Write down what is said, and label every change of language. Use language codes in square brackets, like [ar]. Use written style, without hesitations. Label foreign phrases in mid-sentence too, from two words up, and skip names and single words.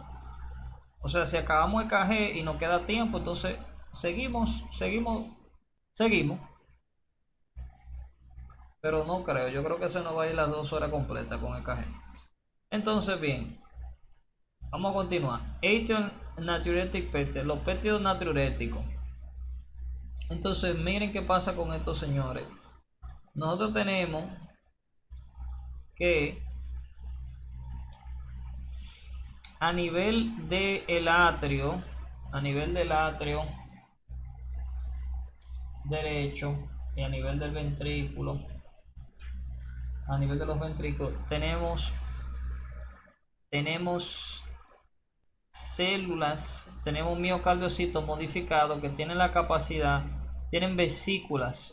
[es] O sea, si acabamos el EKG y nos queda tiempo, entonces seguimos. Pero no creo, yo creo que se nos va a ir las 2 horas completas con EKG. Entonces, bien, vamos a continuar. [en] Atrial natriuretic peptide, [es] los péptidos natriuréticos. Entonces, miren qué pasa con estos señores. Nosotros tenemos que a nivel del atrio, derecho y a nivel del ventrículo, a nivel de los ventrículos, tenemos células, tenemos miocardiocitos modificados que tienen la capacidad, tienen vesículas.